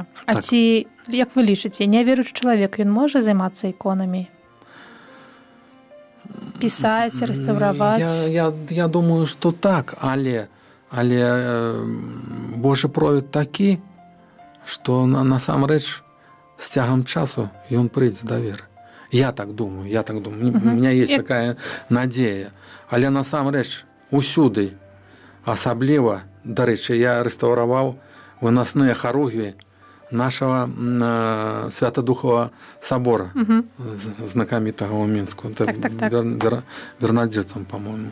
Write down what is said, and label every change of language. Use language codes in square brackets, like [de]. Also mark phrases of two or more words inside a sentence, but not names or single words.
[be] А ці, як вы лічыце, няверуючы чалавек, ён можа займацца іконамі? Пісаць, рэстаўраваць? Я думаю, што так, але Божы провід такі, што насамрэч з цягам часу ён прыйдзе да веры. Я так думаю. [ru] У меня есть такая [be] надзея. Але насамрэч усюды, асабліва, дарэчы, я рэстаўраваў вынасныя харугві нашага Святадухова сабора, знакамітага ў Мінску. Так. Бернадзірцам, по-моему.